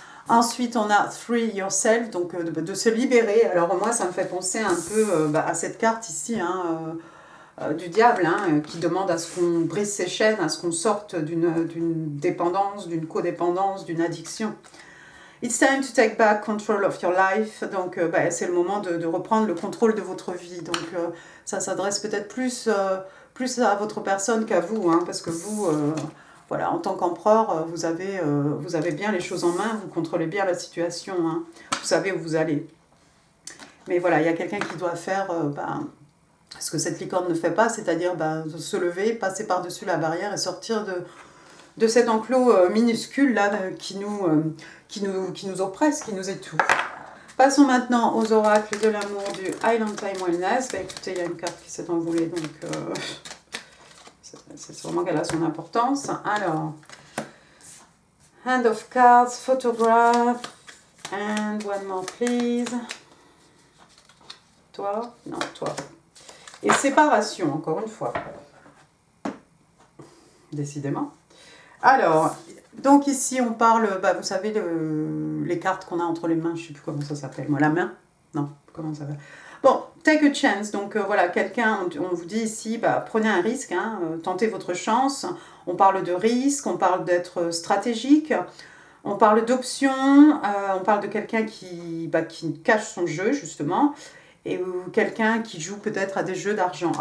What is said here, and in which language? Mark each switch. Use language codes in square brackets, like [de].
[fr] Ensuite, on a Free Yourself, donc de se libérer. Alors moi, ça me fait penser un peu à cette carte ici, hein, du diable, hein, qui demande à ce qu'on brise ses chaînes, à ce qu'on sorte d'une dépendance, d'une codépendance, d'une addiction. [en] It's time to take back control of your life. [fr] Donc, c'est le moment de reprendre le contrôle de votre vie. Donc, ça s'adresse peut-être plus à votre personne qu'à vous, hein, parce que vous, voilà, en tant qu'empereur, vous avez bien les choses en main, vous contrôlez bien la situation, hein, vous savez où vous allez. Mais voilà, il y a quelqu'un qui doit faire ce que cette licorne ne fait pas, c'est-à-dire de se lever, passer par-dessus la barrière et sortir de cet enclos minuscule là qui nous oppresse, qui nous étouffe. Passons maintenant aux oracles de l'amour du Island Time Wellness. Écoutez, il y a une carte qui s'est envolée, donc c'est sûrement qu'elle a son importance. [en] Alors, Hand of Cards, Photograph, and one more please. [fr] Toi? Non, toi. Et séparation, encore une fois. Décidément. Alors, donc ici on parle, vous savez, les cartes qu'on a entre les mains, je ne sais plus comment ça s'appelle, moi, la main? Non, comment ça s'appelle? Bon, take a chance, donc voilà, quelqu'un, on vous dit ici, prenez un risque, hein, tentez votre chance, on parle de risque, on parle d'être stratégique, on parle d'options, on parle de quelqu'un qui cache son jeu, justement, et quelqu'un qui joue peut-être à des jeux d'argent.